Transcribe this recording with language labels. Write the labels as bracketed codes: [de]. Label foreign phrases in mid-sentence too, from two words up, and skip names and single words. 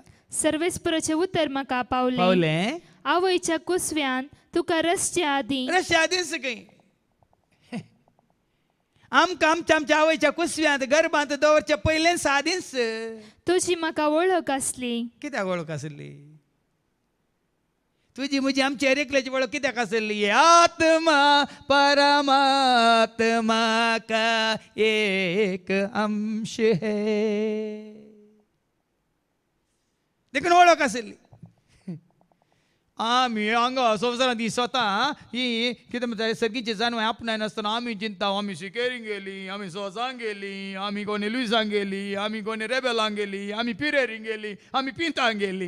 [kok] सर्वेस्पराचें उतर म्हाका पावलें. आवयच्या कुसव्यान तुका रचच्या आदींच खंय आमकां आमच्या आवयच्या कुसव्यांत गर्भांत दवरच्या पयलेंच आदींच तुजी म्हाका वळख आसली. कित्याक वळख आसली? तुजी म्हजी आमची एकल्याची वळख कित्याक आसली? [hi] आत्मा परमात्मा का एक अंश है. [kok] देखून वळख आसली. आमी हांगा संवसारांत ही स्वता ही कितें म्हणटा सर्गीची जानवां आपणाय नासतना आमी चिंता आमी सिकेरींक गेली, आमी सोसांक गेली, आमी कोणी लुईसांक गेली, आमी कोणी रेबेलांक गेली, आमी पिरेरींक गेली, आमी पिंतांक गेली.